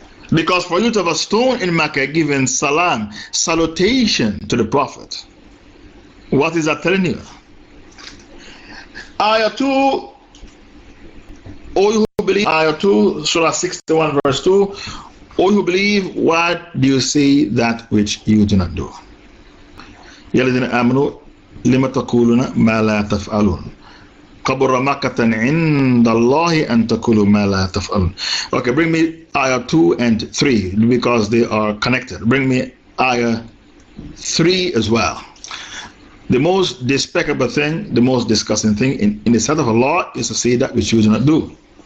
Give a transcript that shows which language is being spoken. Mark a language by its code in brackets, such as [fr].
[en] Because for you to have a stone in Mecca giving salam, salutation to the Prophet, what is that telling you? Ayah 2, O you who believe, Ayah 2, Surah 61, verse 2, O you who believe, why do you see that which you do not do? [ar] يا لذين آمنوا لما تقولون ما لا تفعلون kabura makatan inda Allahi an takulu ma la taf'alun. [en] Okay, bring me ayah 2 and 3 because they are connected. Bring me ayah 3 as well. The most despicable thing, the most disgusting thing in the sight of Allah is to say that which you do not do.